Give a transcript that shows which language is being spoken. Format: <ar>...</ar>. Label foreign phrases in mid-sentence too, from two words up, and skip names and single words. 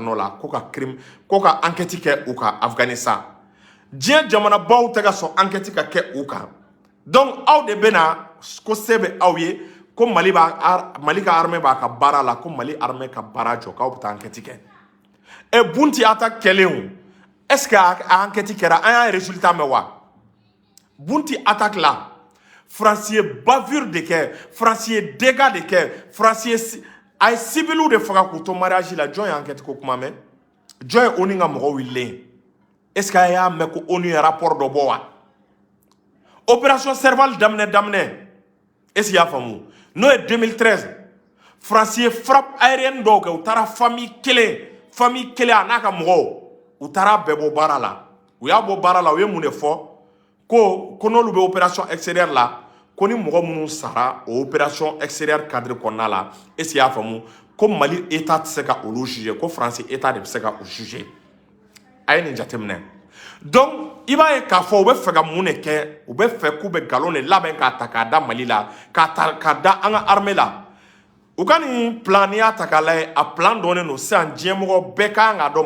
<bm>nɔ la ko ka crime ko ka enquête kɛ u ka Afghanistan diɲɛ jamanabaw tɛ ka sɔn enquête ka kɛ u kan donc aw de bɛna ko se bɛ aw ye ko Mali ka armée b'a ka baara la ko Mali armée ka baara jɔ k'aw bɛ taa enquête kɛ et Bunti attaque kɛlen</bm> <fr>est-ce que</fr> <bm>a enquête kɛra an y'a résultat mɛn wa Bunti attaque la France ye bavure de kɛ France ye dégâts de kɛ France ye a ye civiliw de faga k'u to mariage la jɔn ye enquête ko kuma mɛn jɔn ye ONU ka mɔgɔw wililen</bm> <fr>est-ce que</fr> <bm>a y'a mɛn ko ONU ye rapport dɔ bɔ wa opération Serval daminɛ</bm> <fr>est-ce que</fr> <bm>y'a faamu n'o ye 2013 France ye</bm> <fr>frappe aérienne</fr> <bm>dɔw kɛ u taara famille kelen a n'a ka mɔgɔw u taara bɛɛ bɔ baara la u y'a bɔ baara la u ye mun de fɔ ko n'olu bɛ</bm> <fr>opération extérieure</fr> <bm>la ko ni mɔgɔ minnu sara o</bm> <fr>opération extérieure</fr> <bm>cadre kɔnɔna la</bm> <fr>est-ce que</fr> <bm>y'a faamu ko Mali état tɛ se ka olu juger ko France état de bɛ se ka o juger a ye nin jateminɛ donc i b'a ye k'a fɔ u bɛ fɛ ka mun de kɛ u bɛ fɛ k'u bɛ nkalon de labɛn k'a ta k'a da Mali la k'a da an ka armée la u ka nin plan n'i y'a ta k'a lajɛ a plan dɔnnen don sisan diɲɛmɔgɔ bɛɛ kan k'a dɔn</bm>